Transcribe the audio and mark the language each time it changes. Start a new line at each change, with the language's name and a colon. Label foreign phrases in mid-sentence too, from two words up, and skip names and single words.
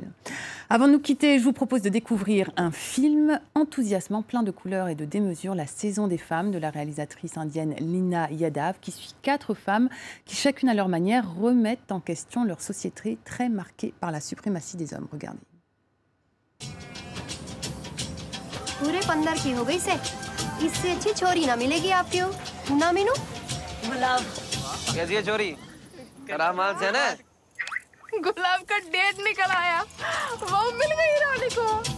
French: Avant de nous quitter, je vous propose de découvrir un film enthousiasmant, plein de couleurs et de démesures, La saison des femmes, de la réalisatrice indienne Lina Yadav, qui suit 4 femmes qui, chacune à leur manière, remettent en question leur société très marquée par la suprématie des hommes. Regardez.
Hindi: पूरे 15 की हो गई से इससे अच्छी छोरी ना मिलेगी आपको ना मीनू कैसी है चोरी गुलाब का डेट निकल आया, वो मिल गई रानी को।